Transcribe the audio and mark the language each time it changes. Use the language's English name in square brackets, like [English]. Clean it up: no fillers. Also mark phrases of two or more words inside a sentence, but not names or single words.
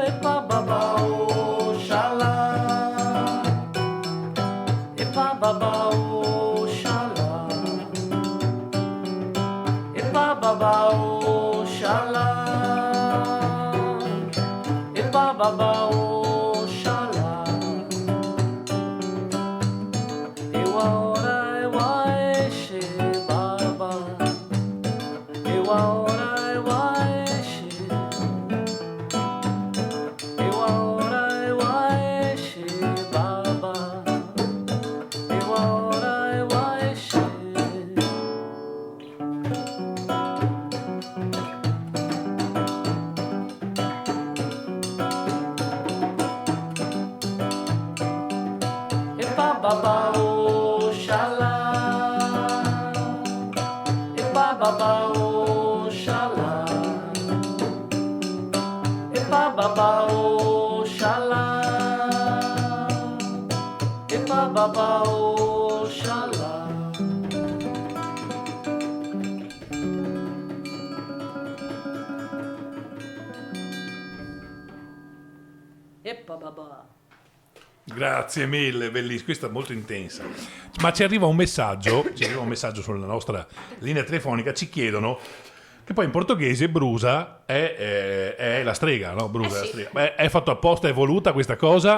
[Yoruba] E pa babà oh shalà, e pa babà oh shalà, e pa babà oh shalà, e pa babà oh shalà, e wa ora e wa esce baba, e wa ora e wa esce, e wa ora e wa esce baba, e wa ora e wa esce. E pa babà oh shalà, e pa babà oh shalà, e pa babà oh shalà, e pa babà oh shalà. Eppa babà. [Italian] Grazie mille, bellissimo, questa è molto intensa. Ma ci arriva un messaggio sulla nostra linea telefonica, ci chiedono che poi in portoghese Brusa è la strega, no? Brusa è la sì. strega. È fatto apposta, è voluta questa cosa?